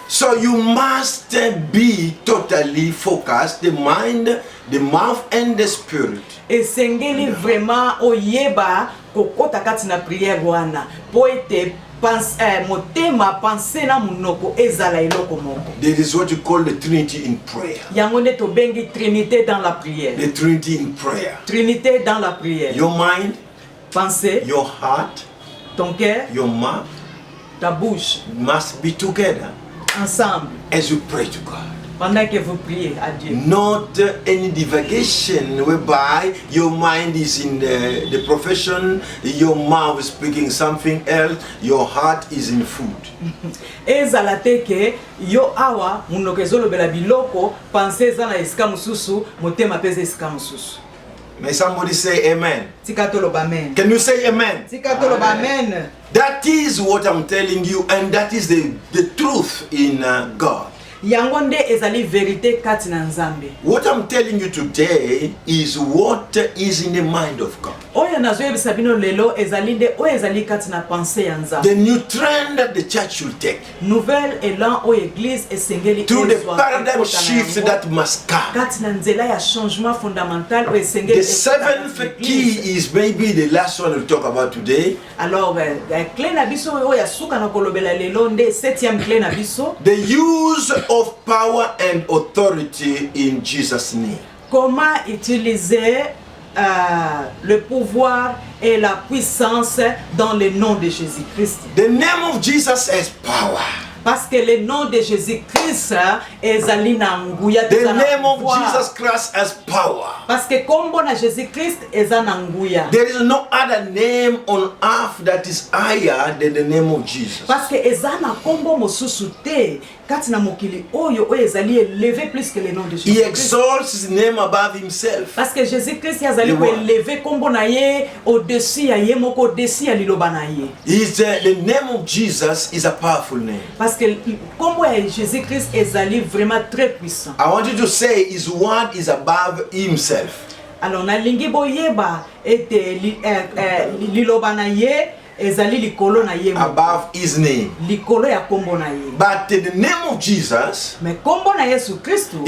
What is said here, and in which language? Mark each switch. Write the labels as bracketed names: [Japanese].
[English] So you must be totally focused, the mind, the mouth and the spirit. [Lingala] Esengeli vraiment oyeba kokota kati na prière wana po ete motema pensée na munoko ezala eloko moko. [English] That is what you call the Trinity in prayer. [Lingala] Yango nde tobengi [French] Trinité dans la prière. [English] The Trinity in prayer. [French] Trinité dans la prière. [English] Your mind, [French] pensée, [English] your heart, [French] ton cœur, [English] your mouth, [French] ta bouche [English] must be together [French] ensemble [English] as you pray to God. [French] pendant que vous priez à Dieu. [English] Not any divagation whereby your mind is in the profession, your mouth is speaking something else, your heart is in food. [Lingala] Ezala te ke yo awa munoko ezolobela biloko pensée eza na esika mosusu motema peza esika mosusu. [English] May somebody say amen? [Lingala] Tika toloba amen. [English] Can you say amen? [Lingala] Tika toloba amen. [English] That is what I'm telling you, and that is the truth in God. [Lingala] Yango nde ezali vérité kati na Nzambe. [English] What I'm telling you today is what is in the mind of God. [Lingala] Oyo nazoyebisa bino lelo ezali nde oyo ezali kati na pensée ya Nzambe. [English] The new trend that the church should take. [French] Nouvelle élan oyo église esengeli [English] through the paradigm shift that must come. [Lingala] Kati na nzela ya [French] changement fondamental [Lingala] oyo esengeli. [English] The seventh key is maybe the last one we'll talk about today. [French] Alors clé [Lingala] na biso oyo ya suka na kolobela lelo nde [French] septième clé [Lingala] na biso. [English] The use of power and authority in Jesus' name. [French] Comment utiliser le pouvoir et la puissance dans le nom de Jésus-Christ. [English] The name of Jesus has power. [French] Parce que le nom de Jésus-Christ [Lingala] ezali na nguya. [English] The name of Jesus Christ has power. [French] Parce que [Lingala] kombo na Jésus-Christ eza na nguya. [English] There is no other name on earth that is higher than the name of Jesus. [French] Parce que [Lingala] eza na kombo mosusu te kati na mokili oyo oyo ezali [French] élevé plus que le nom de Jésus-Christ. [English] He exalts his name above himself. [French] Parce que [Lingala] Jésus-Christ yazali ko élevé kombo na ye [French] au-dessus [Lingala] ya ye moko au-dessus ya liloba na ye. [English] The name of Jesus is a powerful name. [French] Parce que [Lingala] kombo ya Jésus-Christ ezali [French] vraiment très puissant. [English] I want you to say his word is above himself. [Lingala] Alors nalingi boyeba ete liloba na ye ezali likolo na ye [English] above his name. [Lingala] Likolo ya kombo na ye. [English] But the name of Jesus [Lingala] me kombo na Yesu Kristo